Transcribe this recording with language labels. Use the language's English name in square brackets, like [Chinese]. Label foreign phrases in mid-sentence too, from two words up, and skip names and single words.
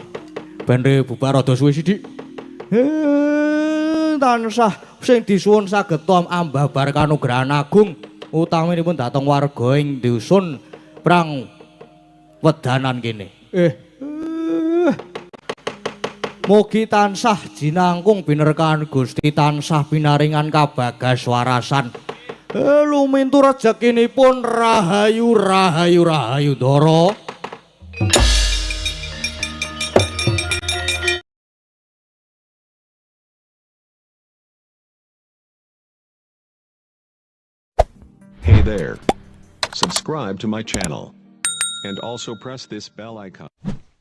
[Javanese] Ben bubar rada suwe sithik. Tansah sing disuwun saged ambabar kanugrahan agung utaminipun dhateng warga ing dusun perang wedanan kene. Mugi tansah jinangkung binerkahan Gusti tansah pinaringan kabagas warasan. Lumintu rezekinipun rahayu Dara. [English] Hey there. Subscribe to my channel. And also press this bell icon.